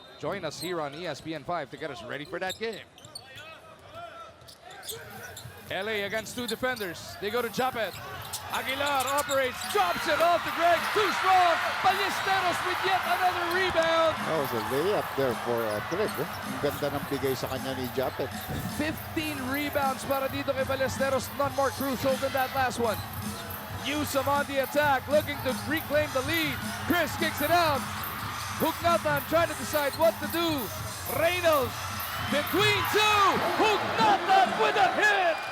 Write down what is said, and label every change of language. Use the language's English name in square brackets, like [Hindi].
[English] Join us here on ESPN 5 to get us ready for that game. LA against two defenders. They go to Japet. Aguilar operates, drops it off to Greg. Too strong. Ballesteros with yet another rebound. That was a layup there for Greg. Eh? [Filipino] Ang ganda ng bigay sa kanya ni Japet. 15 rebounds para dito kay Ballesteros. [English] None more crucial than that last one. Newsom on the attack, looking to reclaim the lead. Chris kicks it out. Hugnatan trying to decide what to do. Reynolds between two. Hugnatan with a hit.